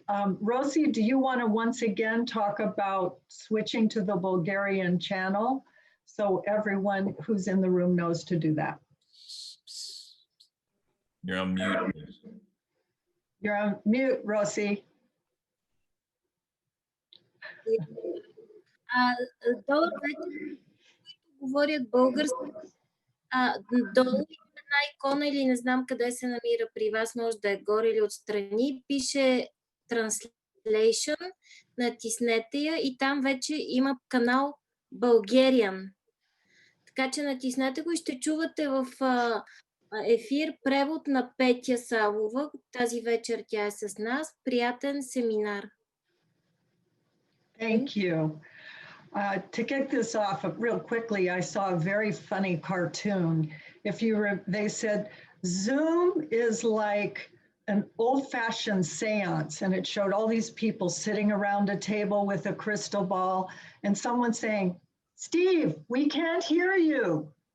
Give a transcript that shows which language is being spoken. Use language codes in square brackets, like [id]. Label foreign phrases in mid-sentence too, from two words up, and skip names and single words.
[en] Rosie, do you want to once again talk about switching to the Bulgarian channel so everyone who's in the room knows to do that? You're on mute. You're on mute, Rosie. [bg] Добър вечер, говорят български. Долу има една икона или не знам къде се намира при вас, може да е горе или отстрани, пише Translation, натиснете я и там вече има канал Bulgarian. Така че натиснете го и ще чувате в ефир превод на Петя Савова. Тази вечер тя е с нас. Приятен семинар. [en] Thank you. To kick this off real quickly, I saw a very funny cartoon. They said, Zoom is like an old-fashioned seance, and it showed all these people sitting around a table with a crystal ball, and someone saying, Steve, we can't hear you.